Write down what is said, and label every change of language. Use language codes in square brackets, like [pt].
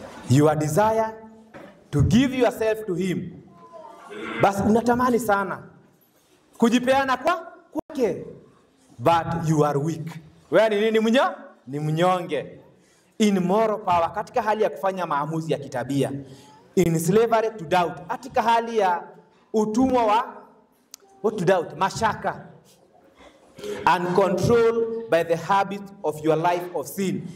[en] Your desire to give yourself to him, [sw] basi unatamani sana kujipeana kwake, [en] but you are weak. [sw] Wewe ni nini? Ni mnyonge. [en] In moral power, [sw] katika hali ya kufanya maamuzi ya kitabia. [en] In slavery to doubt, [sw] katika hali ya utumwa [en] what to doubt, mashaka, and controlled by the habit of your life of sin.